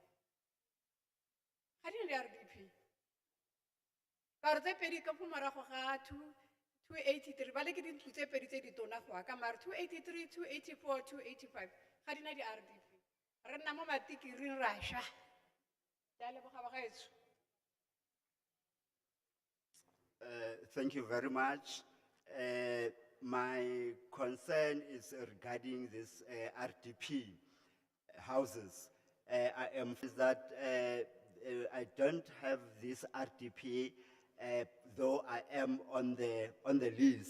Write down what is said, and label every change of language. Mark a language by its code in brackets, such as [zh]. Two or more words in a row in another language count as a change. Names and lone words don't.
[tn] ga di na di-RDP ka re tse pedi ka fo morago ga 283 ba le ke dintlo tse pedi tse di tona go aka mare 283 284 285 ga di na di-RDP re nna mo matikiring ra sha ke a leboga bagaetsho. [en] Thank you very much. my concern is regarding this RDP houses. I am is that I don't have this RDP, though I am on the list.